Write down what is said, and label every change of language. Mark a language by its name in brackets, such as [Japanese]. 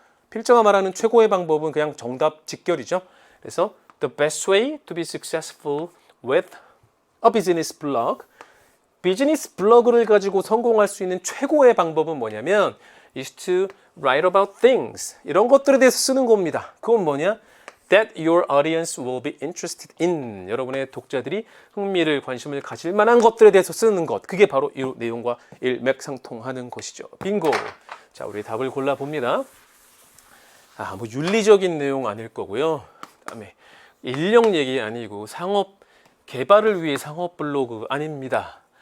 [Korean] 필자가 말하는 최고의 방법은 그냥 정답 직결이죠. 그래서 [English] the best way to be successful with a business blog. [Korean] 비즈니스 블로그를 가지고 성공할 수 있는 최고의 방법은 뭐냐면 [English] is to write about things. [Korean] 이런 것들에 대해서 쓰는 겁니다. 그건 뭐냐? [English] That your audience will be interested in. [Korean] 여러분의 독자들이 흥미를, 관심을 가질 만한 것들에 대해서 쓰는 것. 그게 바로 이 내용과 일맥상통하는 것이죠. 빙고. 자, 우리 답을 골라봅니다. 뭐 윤리적인 내용 아닐 거고요. 그다음에 인력 얘기 아니고 상업 개발을 위해 상업 블로그 아닙니다.